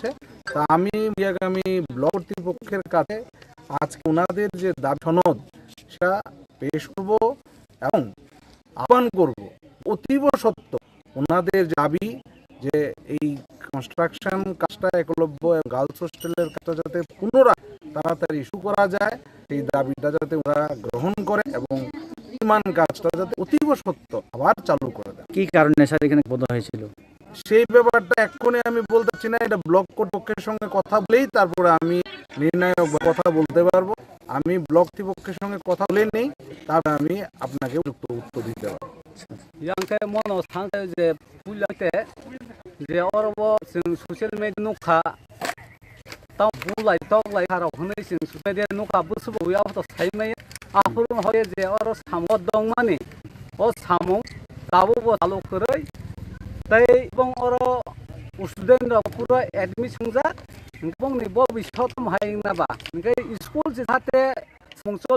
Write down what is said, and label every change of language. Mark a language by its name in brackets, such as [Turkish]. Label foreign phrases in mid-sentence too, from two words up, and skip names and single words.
[Bangla] তা আমি মুঙ্গিয়ামি ব্লক কর্তৃপক্ষের কাছে আজকে ওনাদের যে দাবি সনদ সেটা পেশ করব এবং আহ্বান করব অতীব সত্য ওনাদের দাবি যে এই কনস্ট্রাকশন কাজটা একলব্য [English] girls hostel [Bangla] কাজটা যাতে পুনরায় তাড়াতাড়ি ইস্যু করা যায় সেই দাবিটা যাতে ওরা গ্রহণ করে এবং নির্মাণ কাজটা যাতে অতীব সত্য আবার চালু করে দেয়। কি কারণে স্যার এখানে বন্ধ হয়েছিল সেই ব্যাপারটা এক্ষুনি আমি বলতে চাই না, এটা ব্লক কর্তৃপক্ষের সঙ্গে কথা বলেই তারপরে আমি নির্ণায়ক কথা বলতে পারবো। আমি ব্লক কর্তৃপক্ষের সঙ্গে কথা বলে নেই, তারপরে আমি আপনাকে উত্তর দিতে পারবো। [Kok Borok] यांखे मन थांगे जे पुलाते जे अरब जों [English] social media [Kok Borok] नुखा ताव बुलाय तगलाय हाराव होनै जों [English] social media [Kok Borok] नुखा बुसुबयाव तो साइमै आफुर होय जे अर साम दं माने ओ साम दाबो चालु करै तै बं अर स्टुडेन्ट पुरा एडमिशन जा बं नि भबिष्यत हायनाबा नकै स्कुल जे थाते फंक्शन